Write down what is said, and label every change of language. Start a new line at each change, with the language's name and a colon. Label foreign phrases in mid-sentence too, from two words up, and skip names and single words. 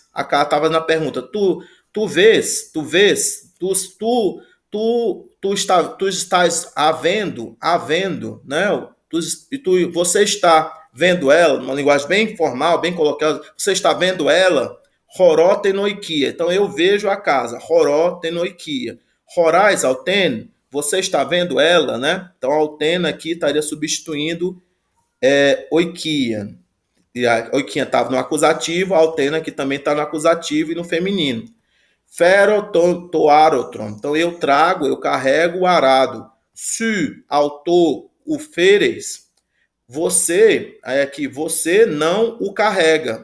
Portuguese: A cara estava na pergunta, tu vês, tu estás havendo, né? Você está vendo ela, numa linguagem bem informal, bem coloquial, você está vendo ela,
Greek: ὁρῶ τὴν οἰκίαν.
Portuguese: Então, eu vejo a casa,
Greek: ὁρῶ τὴν οἰκίαν. ὁρᾷς αὐτήν,
Portuguese: você está vendo ela, né? Então, alten aqui estaria substituindo oikia. E a oikia estava no acusativo, a alten aqui também está no acusativo e no feminino.
Greek: φέρω τὸ ἄροτρον.
Portuguese: Então, eu trago, eu carrego o arado.
Greek: σὺ αὐτὸ οὐ φέρεις,
Portuguese: você, aí aqui, você não o carrega.